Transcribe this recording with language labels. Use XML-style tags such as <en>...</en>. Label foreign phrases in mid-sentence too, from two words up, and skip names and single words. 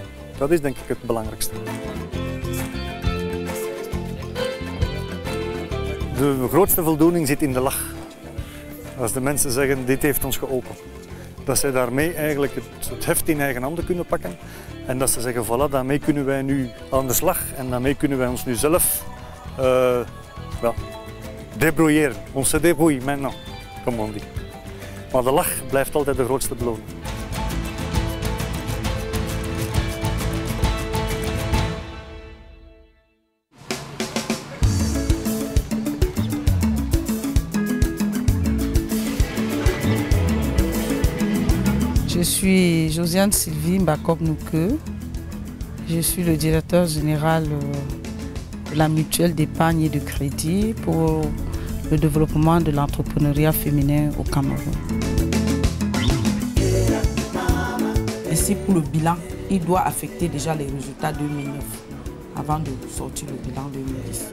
<nl>Dat is denk ik het belangrijkste. De grootste voldoening zit in de lach. Als de mensen zeggen, dit heeft ons geholpen. Dat zij daarmee eigenlijk het heft in eigen handen kunnen pakken. En dat ze zeggen, voilà, daarmee kunnen wij nu aan de slag. En daarmee kunnen wij ons nu zelf débrouilleren.</nl> <fr>On se débrouille maintenant, comme on dit.</fr> <nl>Maar de lach blijft altijd de grootste beloning.</nl> <fr>Je suis Josiane Sylvie Mbakop-Nouke. Je suis le directeur général de la mutuelle d'épargne et de crédit pour le développement de l'entrepreneuriat féminin au Cameroun. Ainsi, pour le bilan, il doit affecter déjà les résultats 2009 avant de sortir le bilan 2010.</fr>